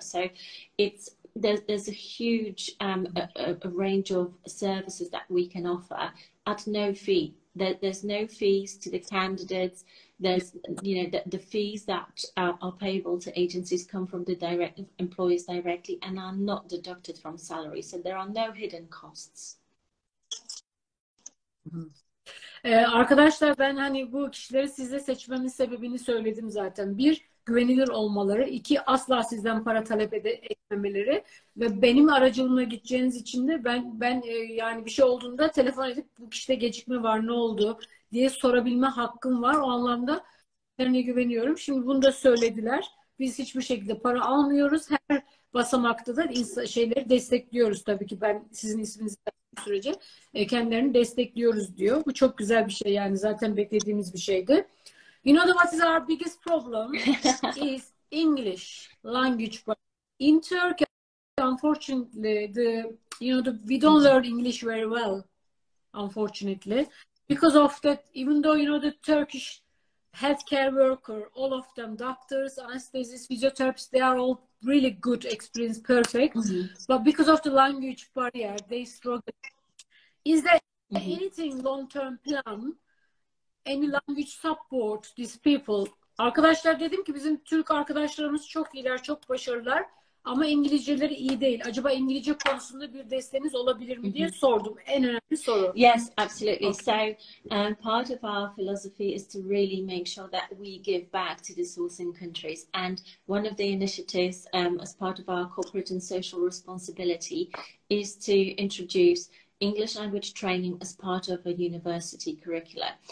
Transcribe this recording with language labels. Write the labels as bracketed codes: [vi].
[en] So there's a huge a range of services that we can offer at no fee. There's no fees to the candidates. There's, the fees that are payable to agencies come from the direct employees directly and are not deducted from salary. So there are no hidden costs. [tr] Arkadaşlar ben hani bu kişileri size seçmemin sebebini söyledim zaten. Bir, güvenilir olmaları. İki, asla sizden para talep etmemeleri. Ve benim aracılığımla gideceğiniz için de ben yani bir şey olduğunda telefon edip bu kişide gecikme var ne oldu diye sorabilme hakkım var. O anlamda kendilerine güveniyorum. Şimdi bunu da söylediler. Biz hiçbir şekilde para almıyoruz. Her basamakta da şeyleri destekliyoruz tabii ki. Ben sizin isminizi sürece kendilerini destekliyoruz diyor. Bu çok güzel bir şey yani zaten beklediğimiz bir şeydi. [en] You know what is our biggest problem is English language. In Turkey, unfortunately, we don't learn English very well, unfortunately, because of that. Even though the Turkish healthcare worker, all of them, doctors, anesthesists, physiotherapists, they are all really good, experienced, perfect. But because of the language barrier, they struggle. Is there anything long-term plan, any language support these people? [tr] Arkadaşlar, dedim ki bizim Türk arkadaşlarımız çok iyiler, çok başarılılar. Ama İngilizceleri iyi değil. Acaba İngilizce konusunda bir desteğiniz olabilir mi diye sordum. En önemli soru. [en] Yes, absolutely. Okay. So part of our philosophy is to really make sure that we give back to the sourcing countries. And one of the initiatives as part of our corporate and social responsibility is to introduce English language training as part of a university curricula.